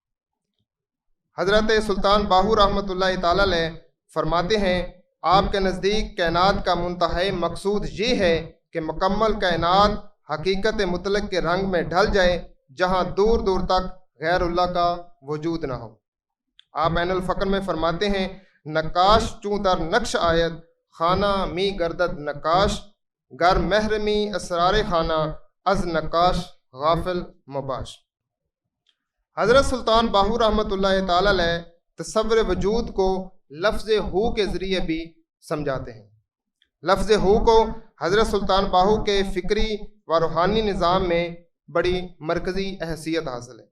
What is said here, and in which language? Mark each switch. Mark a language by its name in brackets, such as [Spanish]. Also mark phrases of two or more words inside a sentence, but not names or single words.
[Urdu] حضرت سلطان باہو رحمۃ اللہ تعالیٰ علیہ فرماتے ہیں آپ کے نزدیک کائنات کا منتہائی مقصود یہ ہے کہ مکمل کائنات حقیقت مطلق کے رنگ میں ڈھل جائے جہاں دور دور تک غیر اللہ کا وجود نہ ہو۔ آپ عین الفقر میں فرماتے ہیں [Persian] نقاش چوں در نقش آید خانہ می گردد نقاش گر محرمی اسرار خانہ از نقاش غافل مباش۔ [Urdu] حضرت سلطان باہو رحمۃ اللہ تعالی علیہ تصور وجود کو لفظ ہو کے ذریعے بھی سمجھاتے ہیں۔ لفظ ہو کو حضرت سلطان باہو کے فکری و روحانی نظام میں بڑی مرکزی حیثیت حاصل ہے۔